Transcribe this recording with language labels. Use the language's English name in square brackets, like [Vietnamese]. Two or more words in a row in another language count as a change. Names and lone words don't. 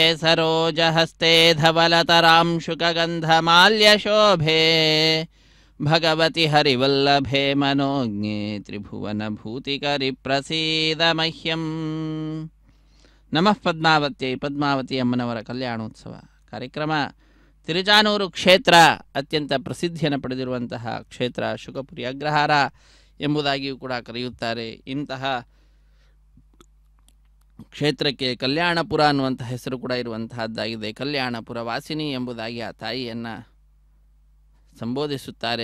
[Sanskrit] सरोजहस्ते धवलतरां शुकगन्धमाल्यशोभे भगवति हरिवल्लभे मनोज्ञे त्रिभुवनभूतिकरि प्रसीद मह्यं नमः पद्मावत्यै पद्मावती [Kannada] ಅಮ್ಮನವರ ಕಲ್ಯಾಣೋತ್ಸವ ಕಾರ್ಯಕ್ರಮ ತಿರುಚಾನೂರು ಕ್ಷೇತ್ರ ಅತ್ಯಂತ ಪ್ರಸಿದ್ಧಿಯನ್ನು ಪಡೆದಿರುವಂತಹ ಕ್ಷೇತ್ರ ಶುಕಪುರಿ ಅಗ್ರಹಾರ ಎಂಬುದಾಗಿಯೂ ಕೂಡ ಕರೆಯುತ್ತಾರೆ. ಇಂತಹ ಕ್ಷೇತ್ರಕ್ಕೆ ಕಲ್ಯಾಣಪುರ ಅನ್ನುವಂಥ ಹೆಸರು ಕೂಡ ಇರುವಂತಹದ್ದಾಗಿದೆ. ಕಲ್ಯಾಣಪುರ ವಾಸಿನಿ ಎಂಬುದಾಗಿ ಆ ತಾಯಿಯನ್ನು ಸಂಬೋಧಿಸುತ್ತಾರೆ.